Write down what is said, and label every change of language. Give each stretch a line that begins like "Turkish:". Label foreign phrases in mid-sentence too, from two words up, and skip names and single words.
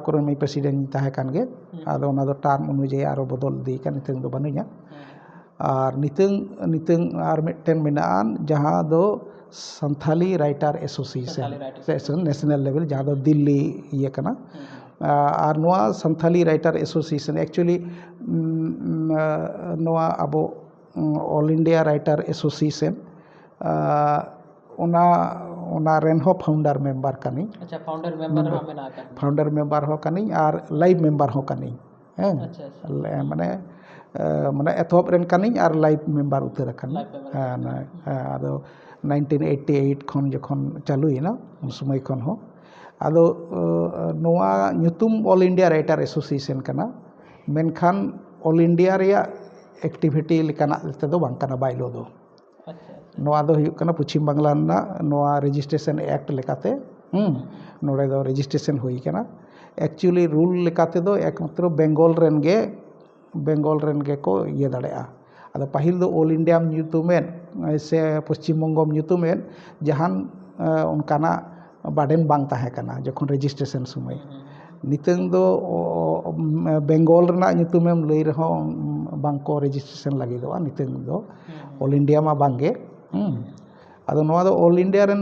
Santali: ᱠᱚᱨᱮ ᱢᱤᱫ ᱯᱨᱮᱥᱤᱰᱮᱱᱴ ᱤᱧ ᱛᱟᱦᱮᱸ ᱠᱟᱱ ᱜᱮ ᱟᱫᱚ ᱚᱱᱟ ᱫᱚ ᱴᱟᱨᱢ ᱚᱱᱩᱡᱟᱭᱤ ᱟᱨᱚ ᱵᱚᱫᱚᱞ ᱤᱫᱤ ᱠᱟᱱ ᱱᱤᱛᱚᱝ ᱫᱚ ᱵᱟᱹᱱᱩᱧᱟ ᱟᱨ ᱱᱤᱛᱚᱝ ᱟᱨ ᱢᱤᱫᱴᱮᱱ ᱢᱮᱱᱟᱜᱼᱟ ᱡᱟᱦᱟᱸ ᱫᱚ ᱥᱟᱱᱛᱷᱟᱞᱤ ᱨᱟᱭᱴᱟᱨ ᱮᱥᱳᱥᱤᱭᱮᱥᱚᱱ
English: national level
Santali: ᱡᱟᱦᱟᱸ ᱫᱚ ᱫᱤল্ᱞᱤ ᱤᱭᱟᱹ ᱠᱟᱱᱟ ᱟᱨ ᱱᱚᱣᱟ ᱥᱟᱱᱛᱷᱟᱞᱤ ᱨᱟᱭᱴᱟᱨ ᱮᱥᱳᱥᱤᱭᱮᱥᱚᱱ ᱮᱠᱪᱩᱭᱮᱞᱤ ᱱᱚᱣᱟ ᱟᱵᱚ ᱚᱞ ᱤন্ডিয়া রাইটার এসোসিয়েশন ᱚᱱᱟ ᱨᱮᱱ ᱦᱚᱸ
English: founder member
Santali: ᱠᱟᱹᱱᱟᱹᱧ ᱟᱪᱪᱷᱟ
English: founder member
Santali: ᱦᱚᱸ ᱢᱮᱱᱟᱜ ᱟᱠᱟᱫ
English: founder member
Santali: ᱦᱚᱸ ᱠᱟᱹᱱᱟᱹᱧ ᱟᱨ
English: life member
Santali: ᱦᱚᱸ ᱠᱟᱹᱱᱟᱹᱧ ᱦᱮᱸ ᱢᱟᱱᱮ ᱮᱛᱚᱦᱚᱵ ᱨᱮᱱ ᱠᱟᱹᱱᱟᱹᱧ ᱟᱨ ᱞᱟइव ᱢᱮᱢᱵᱟর ᱩᱛᱟᱹᱨ ᱟᱠᱟᱱᱟ ᱟᱫᱚ 1988 ᱠᱷᱚᱱ ᱡᱚᱠᱷᱚᱱ ᱪᱟᱹᱞᱩᱭᱮᱱᱟ ᱩᱱ ᱥᱚᱢᱚᱭ ᱠᱷᱚᱱ ᱦᱚᱸ ᱟᱫᱚ ᱱᱚᱣᱟ ᱧᱩᱛᱩᱢ ᱚᱞ ᱤন্ডিয়া রাইটার এসোসিয়েশন ᱠᱟᱱᱟ ᱢᱮᱱᱠᱷᱟᱱ ᱚᱞ ᱤন্ডিয়া ᱨᱮᱭᱟᱜ ᱮᱠᱴᱤᱵᱷᱤᱴᱤ ᱞᱮᱠᱟᱱᱟᱜ ᱛᱮᱫᱚ ᱵᱟᱝ ᱠᱟᱱᱟ ᱵᱟᱭᱞᱳ ᱫᱚ ᱱᱚᱣᱟ ᱫᱚ ᱦᱩᱭᱩᱜ ᱠᱟᱱᱟ ᱯᱚᱪᱷᱤᱢ ᱵᱟᱝᱞᱟ ᱨᱮᱱᱟᱜ ᱱᱚᱣᱟ
English: registration act
Santali: ᱞᱮᱠᱟᱛᱮ ᱱᱚᱰᱮ ᱫᱚ ᱨᱮᱡᱤᱥᱴᱨᱮᱥᱚᱱ ᱦᱩᱭ ᱠᱟᱱᱟ
English: actually rule
Santali: ᱞᱮᱠᱟᱛᱮ ᱫᱚ ᱮᱠᱢᱟᱛᱨᱚ ᱵᱮᱝᱜᱚᱞ ᱨᱮᱱ ᱜᱮ ᱠᱚ ᱤᱭᱟᱹ ᱫᱟᱲᱮᱭᱟᱜᱼᱟ ᱟᱫᱚ ᱯᱟᱹᱦᱤᱞ ᱫᱚ ᱚᱞ ᱤন্ডিয়াᱢ ᱧᱩᱛᱩᱢᱮᱫ ᱥᱮ ᱯᱚᱥᱪᱤᱢ ᱵᱚᱝᱜᱚᱢ ᱧᱩᱛᱩᱢᱮᱫ ᱡᱟᱦᱟᱱ ᱚᱱᱠᱟᱱᱟᱜ ᱵᱟᱰᱮᱱ ᱵᱟᱝ ᱛᱟᱦᱮᱸ ᱠᱟᱱᱟ ᱡᱚᱠᱷᱚᱱ ᱨᱮᱡᱤᱥᱴᱨᱮᱥᱚᱱ ᱥᱚᱢᱚᱭ ᱱᱤᱛᱚᱝ ᱫᱚ ᱵᱮᱝᱜᱚᱞ ᱨᱮᱱᱟᱜ ᱧᱩᱛᱩᱢᱮᱢ ᱞᱟᱹᱭ ᱨᱮᱦᱚᱸ ᱵᱟᱝᱠᱚ ᱨᱮᱡᱤᱥᱴᱨᱮᱥᱚᱱ ᱞᱟᱹᱜᱤᱫᱚᱜᱼᱟ ᱱᱤᱛᱚᱝ ᱫᱚ ᱚᱞ ᱤন্ডিয়া ᱢᱟ ᱵᱟᱝᱜᱮ ᱟᱫᱚ ᱱᱚᱣᱟ ᱫᱚ ᱚᱞ ᱤন্ডিয়া ᱨᱮᱱ